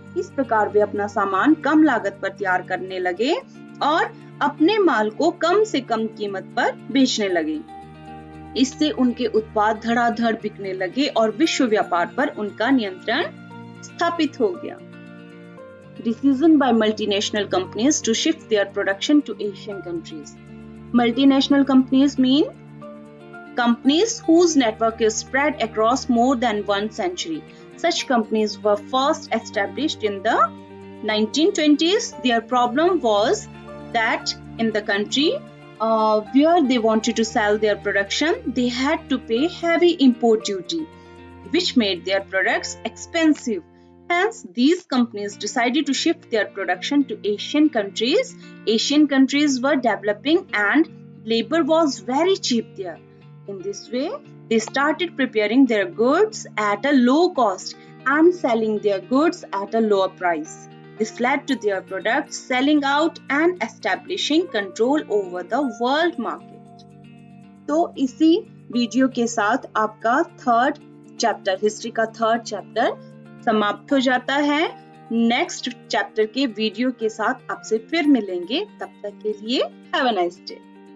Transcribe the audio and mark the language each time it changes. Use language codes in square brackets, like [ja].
[hi] इस प्रकार वे अपना सामान कम लागत पर तैयार करने लगे और अपने माल को कम से कम कीमत पर बेचने लगे। इससे उनके उत्पाद धड़ाधड़ बिकने लगे और विश्व व्यापार पर उनका नियंत्रण स्थापित हो गया। [en] Decision by multinational companies to shift their production to Asian countries. Multinational companies mean companies whose network is spread across more than one century. Such companies were first established in the 1920s. Their problem was that in the country where they wanted to sell their production, they had to pay heavy import duty, which made their products expensive. Hence, these companies decided to shift their production to Asian countries. Asian countries were developing and labor was very cheap there. In this way, they started preparing their goods at a low cost and selling their goods at a lower price. This led to their products selling out and establishing control over the world market. [hi] तो इसी video के साथ आपका third chapter, history का third chapter समाप्त हो जाता है। नेक्स्ट चैप्टर के वीडियो के साथ आपसे फिर मिलेंगे। तब तक के लिए [en] Have a nice day.